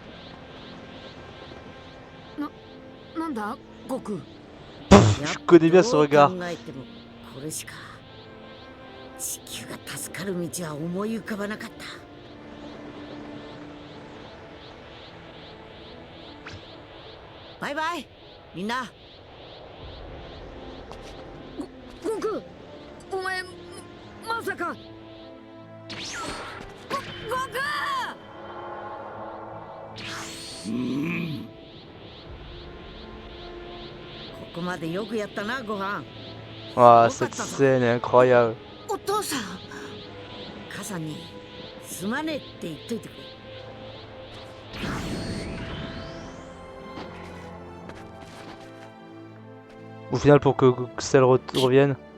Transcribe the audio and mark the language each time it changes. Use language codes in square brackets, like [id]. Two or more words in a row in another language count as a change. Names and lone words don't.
[fr] Je connais bien ce regard. [en] Bye bye, Mina. [ja] Goku, お前まさか。Goku! [fr] Ah, cette scène est incroyable. Au final, pour que Cell revienne.